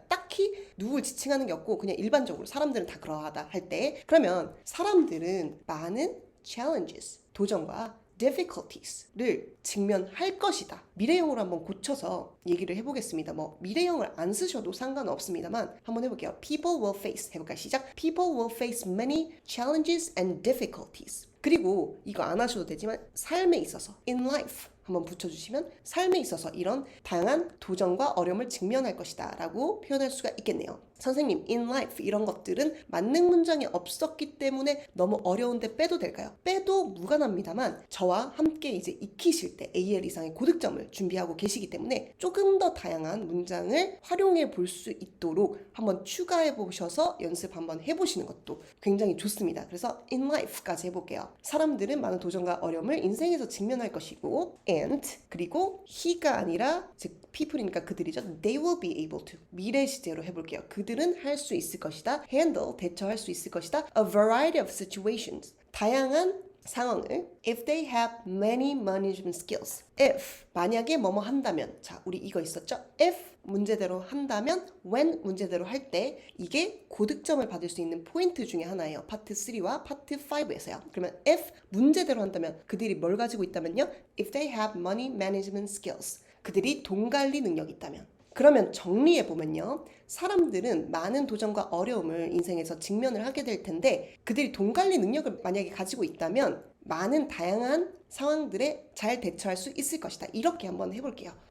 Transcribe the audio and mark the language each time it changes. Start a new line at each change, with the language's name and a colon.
Korean: 딱히 누굴 지칭하는 게 없고 그냥 일반적으로 사람들은 다 그러하다 할 때, 그러면 사람들은 많은 challenges, 도전과 difficulties를 직면할 것이다. 미래형으로 한번 고쳐서 얘기를 해보겠습니다. 뭐 미래형을 안 쓰셔도 상관없습니다만 한번 해볼게요.
English: People will face,
Korean: 해볼까요? 시작.
English: People will face many challenges and difficulties.
Korean: 그리고 이거 안 하셔도 되지만 삶에 있어서 in life 한번 붙여주시면 삶에 있어서 이런 다양한 도전과 어려움을 직면할 것이다 라고 표현할 수가 있겠네요. 선생님, in life 이런 것들은 만능 문장이 없었기 때문에 너무 어려운데 빼도 될까요? 빼도 무관합니다만 저와 함께 이제 익히실 때 AL 이상의 고득점을 준비하고 계시기 때문에 조금 더 다양한 문장을 활용해 볼 수 있도록 한번 추가해 보셔서 연습 한번 해보시는 것도 굉장히 좋습니다. 그래서 in life까지 해볼게요. 사람들은 많은 도전과 어려움을 인생에서 직면할 것이고 and 그리고 he가 아니라 즉 people이니까 그들이죠.
English: They will be able to.
Korean: 미래 시제로 해볼게요. 그들은 할 수 있을 것이다. handle, 대처할 수 있을 것이다.
English: A variety of situations.
Korean: 다양한 상황을
English: if they have many management skills.
Korean: if 만약에 뭐뭐 한다면 자 우리 이거 있었죠? if 문제대로 한다면 when 문제대로 할 때 이게 고득점을 받을 수 있는 포인트 중에 하나예요. 파트 3와 파트 5에서요. 그러면 if 문제대로 한다면 그들이 뭘 가지고 있다면요?
English: if they have money management skills.
Korean: 그들이 돈 관리 능력이 있다면. 그러면 정리해보면요. 사람들은 많은 도전과 어려움을 인생에서 직면을 하게 될 텐데 그들이 돈 관리 능력을 만약에 가지고 있다면 많은 다양한 상황들에 잘 대처할 수 있을 것이다. 이렇게 한번 해볼게요.